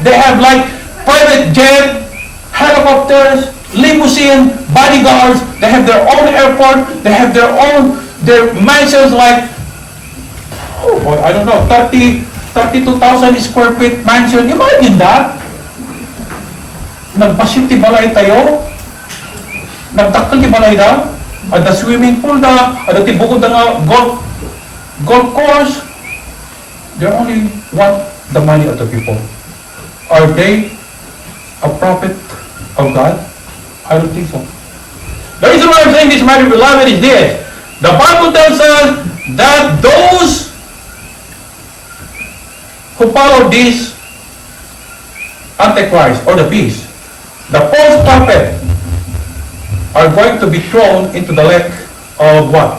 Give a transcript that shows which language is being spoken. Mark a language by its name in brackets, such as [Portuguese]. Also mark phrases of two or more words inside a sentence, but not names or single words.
[English] They have like private jet, helicopters, limousine, bodyguards. They have their own airport. They have their mansions like, oh boy, I don't know, 32,000 square feet mansion. Imagine that. [Iloko] Nagpasiti balay tayo. Nagtakal ti balay da. [English] At the swimming pool da. At the [Iloko] tibukod da nga [English] golf course. They only want the money of the people. Are they a prophet of God? I don't think so. The reason why I'm saying this, my beloved, is this. The Bible tells us that those who follow this Antichrist or the beast, the false prophet, are going to be thrown into the lake of what?